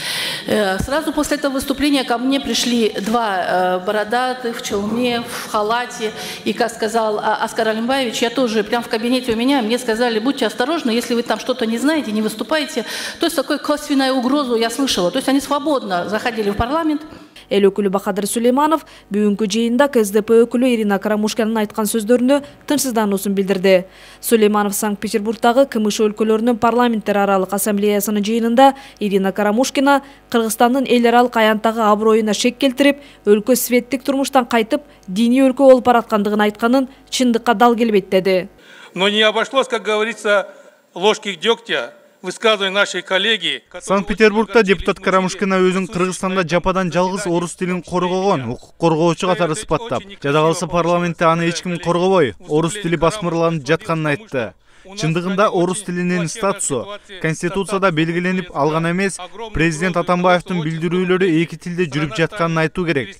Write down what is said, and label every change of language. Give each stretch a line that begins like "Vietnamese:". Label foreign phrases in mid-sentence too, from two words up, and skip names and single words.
Russian: Сразу после этого выступления ко мне пришли два бородатых в челме, в халате, и, как сказал Оскар Алимбаевич, я тоже прямо в кабинете у меня, мне сказали, будьте осторожны, если вы там что-то не знаете, не выступаете. То есть такую косвенную угрозу я слышала. То есть они свободно заходили в парламент.
Kyrgyz: Эл өкүлү Бахадыр Сулейманов бүгүнкү жыйында КСДП өкүлү Ирина Карамушкинанын айткан сөздөрүнө тынчсыздануусун билдирди. Сулейманов Санкт-Петербургдагы КМШ өлкөлөрүнүн парламенттер аралык ассамблеясынын жыйынында Ирина Карамушкина Кыргызстандын эл аралык аянттагы аброюна шек келтирип, өлкө светтик турмуштан кайтып, диний өлкө болуп бараткандыгын айтканын чындыкка дал келбейт деди.
Russian: Но не обошлось, как говорится, ложки дегтя. Нашей коллеги.
Kyrgyz: Санкт-Петербургда депутат Карамушкина өзүн Кыргызстанда жападан жалгыз орус тилин коргогон, укук коргоочу катары сыпаттап, жада калса парламентте аны эч ким коргобой, орус тили басмырланып жатканын айтты. Чындыгында орус тилинин статусу Конституцияда белгиленип алган эмес, президент Атамбаевдин билдирүүлөрү эки тилде жүрүп жатканын айтуу керек.